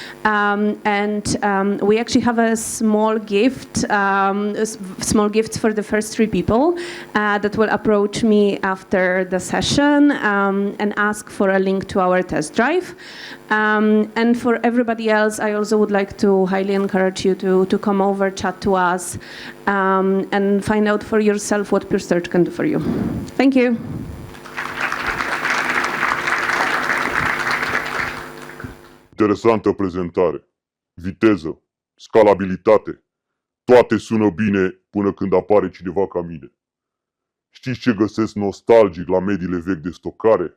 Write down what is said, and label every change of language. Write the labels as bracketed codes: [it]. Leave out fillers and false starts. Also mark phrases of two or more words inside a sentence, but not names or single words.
[en] We actually have a small gift, small gifts for the first 3 people that will approach me after the session and ask for a link to our test drive. And for everybody else, I also would like to highly encourage you to come over, chat to us, and find out for yourself what Pure Storage can do for you. Thank you. [ro] Interesantă prezentare. Viteză, scalabilitate, toate sună bine până când apare cineva ca mine. Știți ce găsesc nostalgic la mediile vechi de stocare?